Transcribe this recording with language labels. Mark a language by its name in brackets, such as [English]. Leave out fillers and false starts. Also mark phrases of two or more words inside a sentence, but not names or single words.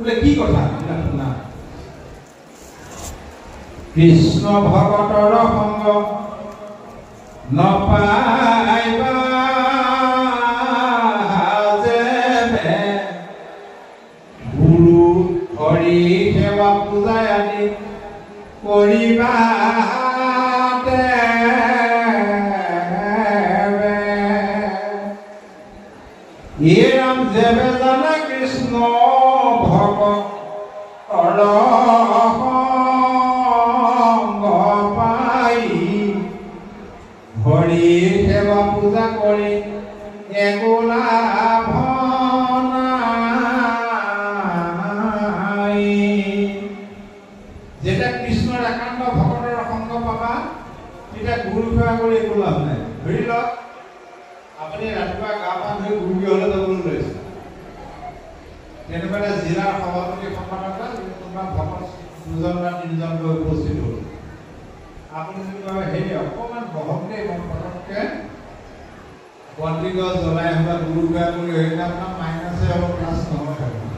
[Assamese] বোলে কি কথা শুনা কৃষ্ণ ভগতৰ সংগ নপাইবা যেবে গুৰু হৰি সেৱা পূজা আদি কৰিবা যে ৰাম যেবে জানা কৃষ্ণ ভগতৰ সংগ পাই হৰি সেৱা পূজা কৰি একো লাভ নাই যেটা কৃষ্ণৰ একান্ত ভগতৰ সংগ পাবা এটা গুৰু সেৱা কৰি একো লাভ নাই ধৰি লওক আপুনি ৰাতিপুৱা গা পা ধুই গুৰু গৃহলৈ যাবলৈ লৈছে তেনেকুৱা জিলাৰ সভাপতি সম্পাদক কোনোবা ভকত দুজন বা তিনিজন গৈ উপস্থিত হ'ল আপুনি যদি কয় হেৰি অকণমান বহমকে পটককৈ বন্তি গছ জ্বলাই বা গুৰু সেৱা কৰি সেইদিনা আপোনাৰ মাইনাছে হ'ব প্লাছ নহয়